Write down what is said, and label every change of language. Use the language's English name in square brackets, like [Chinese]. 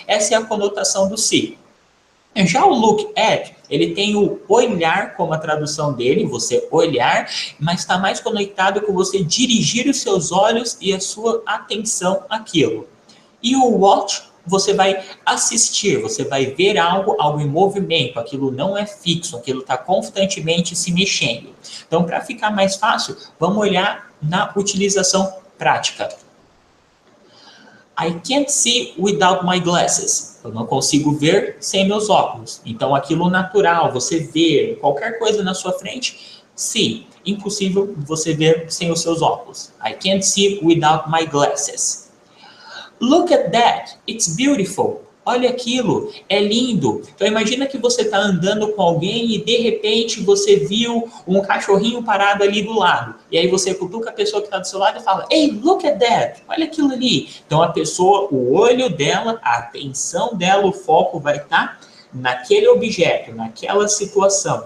[Portuguese] Essa é a conotação do see. Já o look at, ele tem o olhar como a tradução dele, você olhar, mas está mais conectado com você dirigir os seus olhos e a sua atenção àquilo. E o watch, você vai assistir, você vai ver algo em movimento, aquilo não é fixo, aquilo está constantemente se mexendo. Então, para ficar mais fácil, vamos olhar na utilização prática. [English] I can't see without my glasses. [Portuguese] Eu não consigo ver sem meus óculos. Então, aquilo natural, você vê qualquer coisa na sua frente, see. Impossível você ver sem os seus óculos. [English] I can't see without my glasses. Look at that, it's beautiful. [Portuguese] Olha aquilo, é lindo. Então imagina que você está andando com alguém e de repente você viu um cachorrinho parado ali do lado. E aí você cutuca a pessoa que está do seu lado e fala, [English] hey, look at that, [Portuguese] olha aquilo ali. Então a pessoa, o olho dela, a atenção dela, o foco vai estar naquele objeto, naquela situação.